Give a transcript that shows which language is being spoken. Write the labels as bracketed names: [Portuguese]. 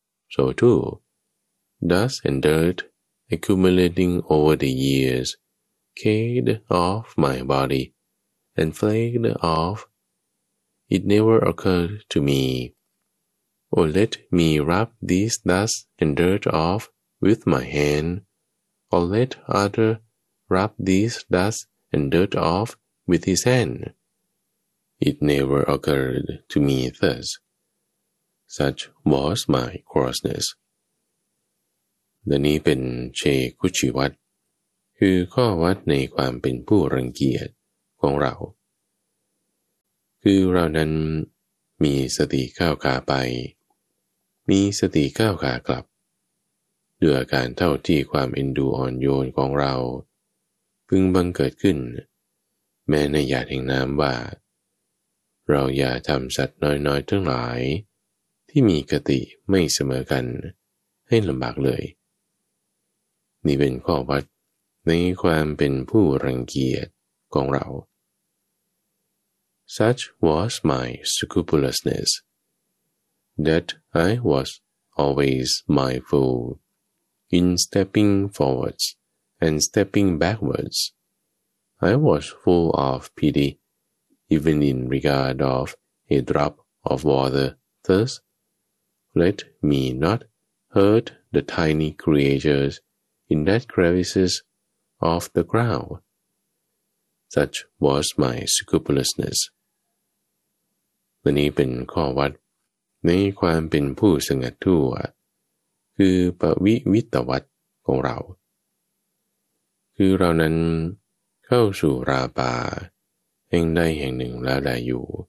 [English] so too, dust and dirt, accumulating over the years, caked off my body, and flaked off, it never occurred to me, or let me rub these dust and dirt off with my hand, or let other rub these dust. And dirt off with his hand. It never occurred to me thus. Such was my crossness. The Nipin Che Kuchi Wat, [Thai] คือข้อวัดในความเป็นผู้รังเกียจของเราคือเรานั้นมีสติก้าวขาไปมีสติก้าวขากลับด้วยอาการเท่าที่ความเอ็นดูอ่อนโยนของเราพึงบังเกิดขึ้นแม้ในหยาดแห่งน้ำว่า เราอย่าทำสัตว์น้อยๆทั้งหลายที่มีกติไม่เสมอกันให้ลำบากเลย นี่เป็นข้อวัดในความเป็นผู้รังเกียจของเรา [English] Such was my scrupulousness that I was always mindful in stepping forwardsAnd stepping backwards, I was full of pity, even in regard of a drop of water. Thus, let me not hurt the tiny creatures in that crevices of the ground. Such was my scrupulousness. [Thai] และนี้เป็นข้อวัดในความเป็นผู้สงัดทั่วคือปวิวิตวัดของเราคือเรานั้นเข้าสู่ราป่าแห่งใดแห่งหนึ่งแล้วได้อยู่